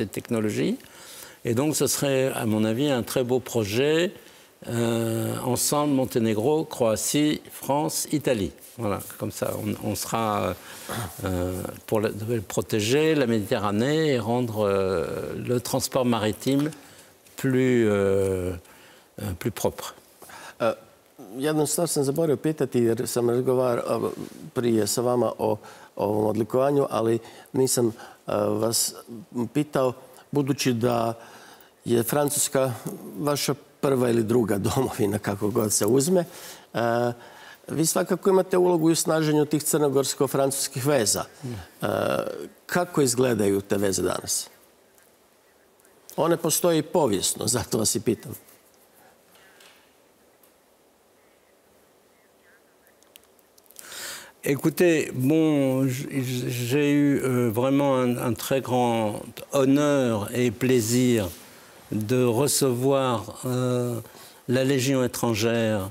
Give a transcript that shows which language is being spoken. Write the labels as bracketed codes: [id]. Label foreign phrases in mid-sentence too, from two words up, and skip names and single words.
[fr] Et donc, ce serait, à mon avis, un très beau projet ensemble Monténégro, Croatie, France, Italie. Voilà, comme ça, on sera pour protéger la Méditerranée et rendre le transport maritime plus propre. [hr] Jednu stvar sam zaboravio pitati jer sam razgovarao prije sa vama o ovom odlikovanju, ali nisam vas pitao, budući da je Francuska vaša prva ili druga domovina, kako god se uzme, vi svakako imate ulogu i u snaženju tih crnogorsko-francuskih veza. Kako izgledaju te veze danas? One postoje i povijesno, zato vas i pitam. [fr] Écoutez, bon, j'ai eu vraiment un très grand honneur et plaisir de recevoir la Légion étrangère.